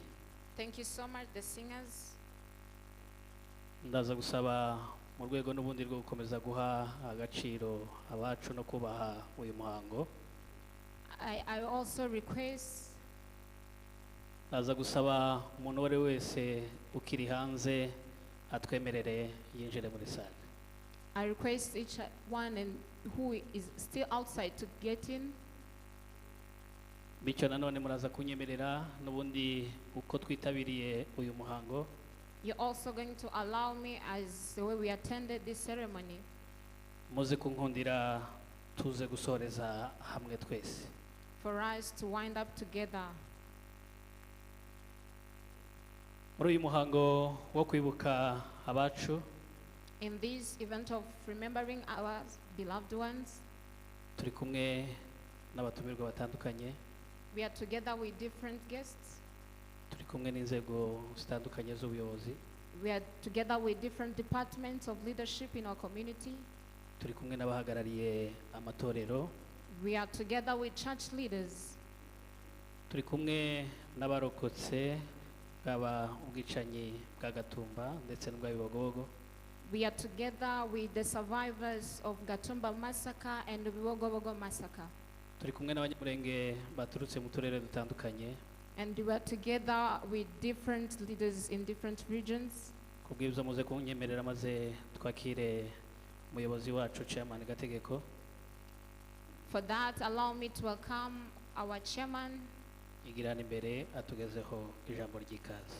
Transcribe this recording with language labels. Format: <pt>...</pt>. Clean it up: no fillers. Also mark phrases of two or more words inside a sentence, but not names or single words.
<en>Thank you so much, the singers.</en> <rw>Ndaza gusaba mu rwego n'ubundi rwo gukomeza guha agaciro abacu no kubaha uyu muhango.</rw> <en>I also request</en> <rw>Ndaza gusaba umuntu wari wese ukiri hanze atwemerere yinjire muri sale.</rw> <en>I request each one and who is still outside to get in.</en> <rw>Bityo nanone muraza kunyemerera n'ubundi uko twitabiriye uyu muhango.</rw> <en>You're also going to allow me, as the way we attended this ceremony,</en> <rw>muze kunkundira tuze gusoreza hamwe twese.</rw> <en>for us to wind up together.</en> <rw>Muri uyu muhango wo kwibuka abacu,</rw> <en>In this event of remembering our beloved ones,</en> <rw>turi kumwe n'abatumirwa batandukanye,</rw> <en>we are together with different guests.</en> <rw>turi kumwe n'inzego zitandukanye z'ubuyobozi.</rw> <en>We are together with different departments of leadership in our community.</en> <rw>turi kumwe n'abahagarariye amatorero,</rw> <en>We are together with church leaders.</en> <rw>turi kumwe n'abarokotse bwaba ubwicanyi bwa Gatumba ndetse n'ubwa Bibogobogo.</rw> <en>We are together with the survivors of Gatumba massacre and the Bibogobogo massacre.</en> <rw>Turi kumwe n'abanyamurenge baturutse mu turere dutandukanye.</rw> <en>And we are together with different leaders in different regions.</en> <rw>Kubw'ibyo muze kunyemerera maze twakire umuyobozi wacu Chairman Gategeko.</rw> <en>For that, allow me to welcome our chairman</en> <rw>igirana imbere atugezeho ijambo ry'ikaze.</rw>